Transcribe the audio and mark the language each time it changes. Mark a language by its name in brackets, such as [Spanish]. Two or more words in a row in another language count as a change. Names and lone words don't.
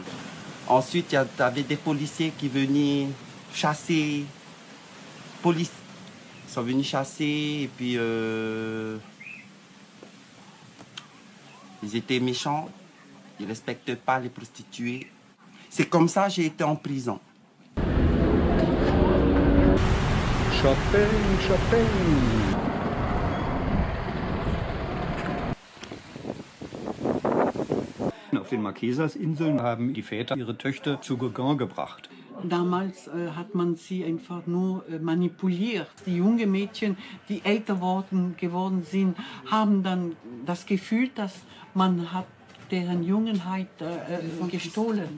[French] Ensuite, il y avait des policiers qui venaient chasser, police, ils sont venus chasser et puis ils étaient méchants, ils ne respectaient pas les prostituées. C'est comme ça que j'ai été en prison. [English] Shopping, shopping. [German] Auf den Marquesas-Inseln haben die Väter ihre Töchter zu Gauguin gebracht. Damals hat man sie einfach nur manipuliert. Die jungen Mädchen, die älter geworden sind, haben dann das Gefühl, dass man hat deren Jungenheit gestohlen.